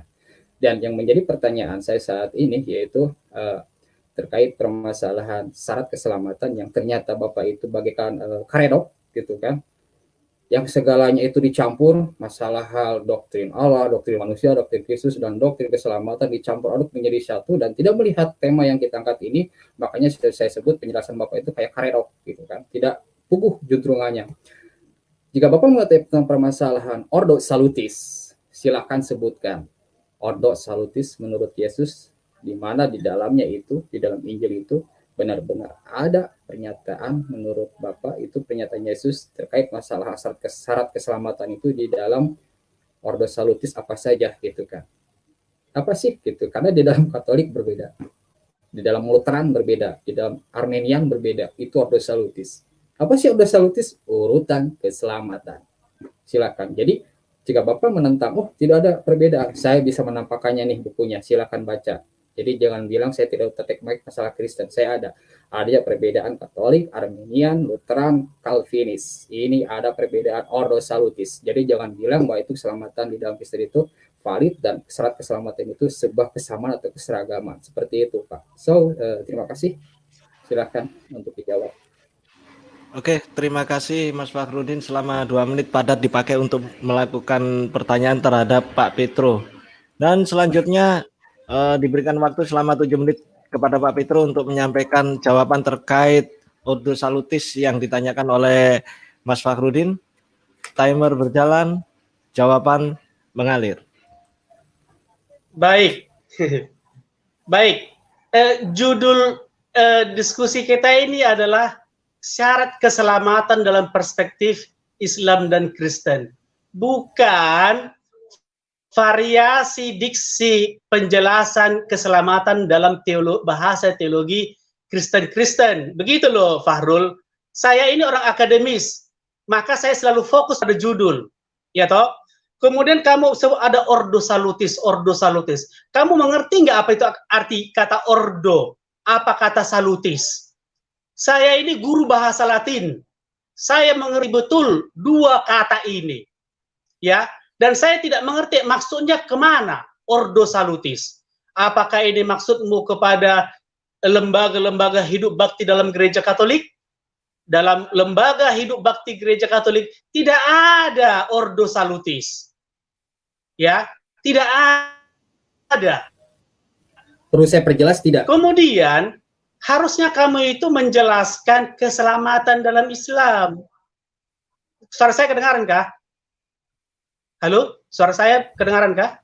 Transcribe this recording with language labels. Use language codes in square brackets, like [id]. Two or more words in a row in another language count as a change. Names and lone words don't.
[id] Dan yang menjadi pertanyaan saya saat ini yaitu terkait permasalahan syarat keselamatan yang ternyata Bapak itu bagaikan karedok gitu kan, yang segalanya itu dicampur, masalah hal doktrin Allah, doktrin manusia, doktrin Kristus, dan doktrin keselamatan dicampur aduk menjadi satu dan tidak melihat tema yang kita angkat ini. Makanya saya sebut penjelasan Bapak itu kayak karedok gitu kan, tidak puguh juntrungannya. Jika Bapak mengetahui tentang permasalahan [la] ordo salutis, [id] silakan sebutkan [la] ordo salutis [id] menurut Yesus, di mana di dalamnya itu, di dalam Injil itu benar-benar ada pernyataan menurut Bapak itu pernyataan Yesus terkait masalah syarat keselamatan itu di dalam ordo salutis apa saja gitu kan. Apa sih gitu, karena di dalam Katolik berbeda, di dalam Lutheran berbeda, di dalam Armenian berbeda, itu [la] ordo salutis. [id] Apa sih [la] ordo salutis? [id] Urutan keselamatan. Silakan. Jadi jika Bapak menentang, tidak ada perbedaan, saya bisa menampakkannya nih bukunya, silakan baca. Jadi jangan bilang saya tidak tertarik masalah Kristen, saya ada. Ada perbedaan Katolik, Armenian, Lutheran, Calvinis. Ini ada perbedaan [la] ordo salutis. [id] Jadi jangan bilang bahwa itu keselamatan di dalam Kristen itu valid dan syarat keselamatan itu sebuah kesamaan atau keseragaman. Seperti itu, Pak. So, terima kasih. Silakan untuk dijawab. Oke, terima kasih Mas Fakhrudin. Selama 2 menit padat dipakai untuk melakukan pertanyaan terhadap Pak Petro. Dan selanjutnya diberikan waktu selama 7 menit kepada Pak Petro untuk menyampaikan jawaban terkait ordo salutis yang ditanyakan oleh Mas Fakhrudin. Timer berjalan, jawaban mengalir. Baik. Baik. Judul diskusi kita ini adalah syarat keselamatan dalam perspektif Islam dan Kristen. Bukan variasi diksi penjelasan keselamatan dalam bahasa teologi Kristen-Kristen. Begitu loh, Fahrul. Saya ini orang akademis, maka saya selalu fokus pada judul. Ya toh? Kemudian kamu ada [la] ordo salutis. [id] Kamu mengerti nggak apa itu arti kata ordo? Apa kata salutis? Saya ini guru bahasa Latin. Saya mengerti betul dua kata ini. Ya, dan saya tidak mengerti maksudnya kemana [la] ordo salutis. [id] Apakah ini maksudmu kepada lembaga-lembaga hidup bakti dalam gereja Katolik? Dalam lembaga hidup bakti gereja Katolik tidak ada [la] ordo salutis. [id] Ya, tidak ada. Perlu saya perjelas tidak? Kemudian harusnya kamu itu menjelaskan keselamatan dalam Islam. Suara saya kedengaran kah? Halo, suara saya kedengaran kah?